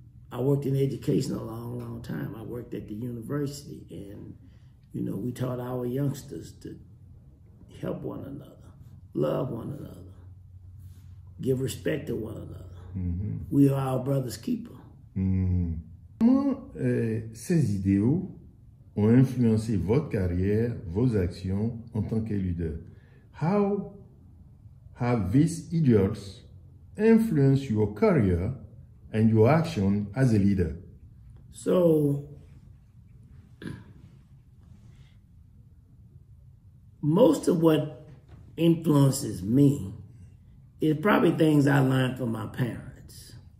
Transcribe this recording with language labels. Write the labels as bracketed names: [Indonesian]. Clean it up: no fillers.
[English] I worked in education a long, long time. I worked at the university, and we taught our youngsters to help one another, love one another, give respect to one another. We are our brother's keeper. [French] Comment ces idéaux ont influencé votre carrière, vos actions en tant que leader? [English] How have these ideals influence your career and your action as a leader? So, most of what influences me is probably things I learned from my parents.